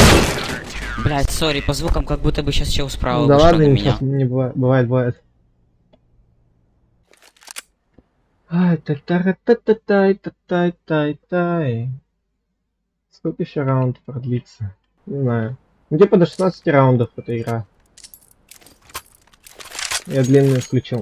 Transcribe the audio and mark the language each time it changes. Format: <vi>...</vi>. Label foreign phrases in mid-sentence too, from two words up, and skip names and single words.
<ru>Блять, сори, по звукам как будто бы сейчас чел справа Да вышел ладно, на ничего меня. не бывает, бывает. Ай, та-та-ра-та-та-тай-та-тай-тай-тай. Сколько еще раундов продлится? Не знаю. Ну, где-то до 16 раундов эта игра. Я длинную включил.</ru>